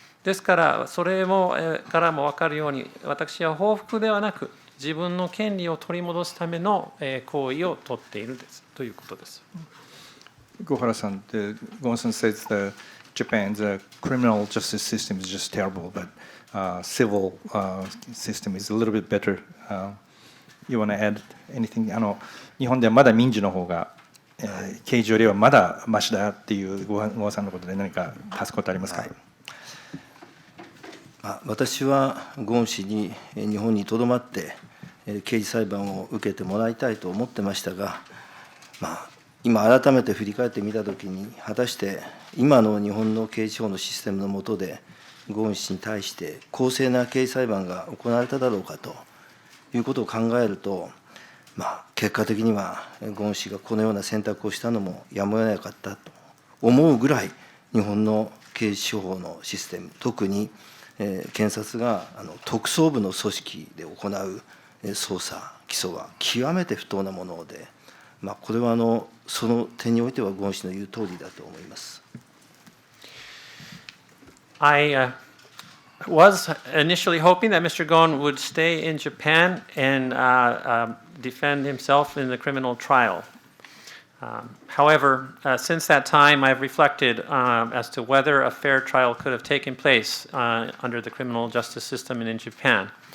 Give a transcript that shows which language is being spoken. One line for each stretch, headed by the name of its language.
Japanese: ですから、それからも分かるように、私は報復ではなく、自分の権利を取り戻すための行為を取っているということです。
English: Gohara-san, Gon-san says Japan's criminal justice system is just terrible, but civil system is a little bit better. You want to add anything?
Japanese: 日本ではまだ民事の方が、刑事よりはまだマシだっていうゴーさんのことで何か足すことありますか？私はゴーン氏に日本にとどまって刑事裁判を受けてもらいたいと思ってましたが、今改めて振り返ってみたときに、果たして今の日本の刑事法のシステムの下でゴーン氏に対して公正な刑事裁判が行われただろうかということを考えると、結果的にはゴーン氏がこのような選択をしたのもやむを得なかったと思うぐらい、日本の刑事司法のシステム、特に検察が特捜部の組織で行う捜査、起訴は極めて不当なもので、これはその点においてはゴーン氏の言う通りだと思います。
English: I was initially hoping that Mr. Gon would stay in Japan and defend himself in the criminal trial. However, since that time, I've reflected as to whether a fair trial could have taken place under the criminal justice system in Japan.